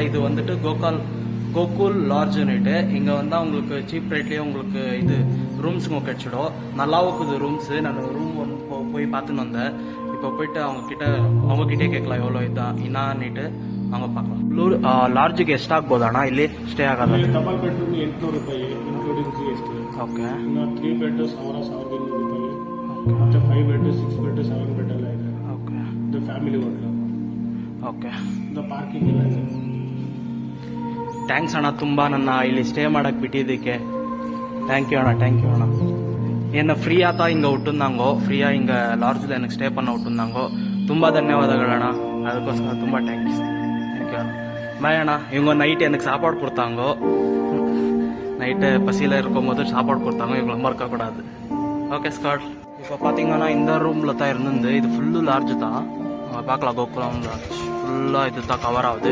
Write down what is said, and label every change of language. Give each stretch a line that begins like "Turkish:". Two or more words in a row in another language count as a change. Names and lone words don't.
Tamil: இது வந்துட்டு கோகுல் லார்ஜுன்னுட்டு இங்கே வந்தால் உங்களுக்கு சீப் ரேட்லேயே உங்களுக்கு இது ரூம்ஸுங்க கிடச்சிடும். நல்லாவும் இருக்குது ரூம்ஸு. நான் ரூம் போய் பார்த்துன்னு வந்தேன். இப்போ போயிட்டு அவங்கக்கிட்டே கேட்கலாம் எவ்வளோ இதான் என்னான்னுட்டு அவங்க பார்க்கலாம்.
Kannada: ಲಾಡ್ಜ್ಗೆ ಎಷ್ಟಾಗ್ಬೋದು ಅಣ್ಣ ಇಲ್ಲಿ ಸ್ಟೇ ಆಗೋದು?
English: double bedroom
Kannada: 800 ರೂಪಾಯಿ
English: including GST.
Kannada: ಓಕೆ. ಇನ್ನು 3 ಬೆಡ್ 1200 ರೂಪಾಯಿ. ಮತ್ತೆ 5 ಬೆಡ್ 6 ಬೆಡ್ 7 ಬೆಡ್ ಎಲ್ಲ ಇದೆ. ಓಕೆ. ಇದು ಫ್ಯಾಮಿಲಿ ಹೋಟೆಲ್. ಓಕೆ. ಇದು ಪಾರ್ಕಿಂಗ್ ಎಲ್ಲ ಇದೆ. ಥ್ಯಾಂಕ್ಸ್ ಅಣ್ಣ, ತುಂಬ ನನ್ನ ಇಲ್ಲಿ ಸ್ಟೇ ಮಾಡಕ್ಕೆ ಬಿಟ್ಟಿದ್ದಕ್ಕೆ.
English: thank you
Kannada: ಅಣ್ಣ.
Tamil: என்ன ஃப்ரீயாக தான் இங்கே விட்டுருந்தாங்கோ. ஃப்ரீயாக இங்கே லாட்ஜில் எனக்கு ஸ்டே பண்ண விட்டுருந்தாங்கோ.
Kannada: ತುಂಬ ಧನ್ಯವಾದಗಳು ಅಣ್ಣ. ಅದಕ್ಕೋಸ್ಕರ ತುಂಬ ಥ್ಯಾಂಕ್ಸ್.
Tamil: பாய் அண்ணா. இவங்க நைட்டு எனக்கு சாப்பாடு கொடுத்தாங்க. நைட்டு பசியில் இருக்கும்போது சாப்பாடு கொடுத்தாங்க. இவங்களை மறக்கக்கூடாது. ஓகே ஸ்காட். இப்போ பார்த்தீங்கன்னா இந்த ரூமில் தான் இருந்தது. இது ஃபுல்லு லார்ஜ் தான். பார்க்கலாம் கோகுலம் லார்ஜ் ஃபுல்லாக இது தான் கவர் ஆகுது.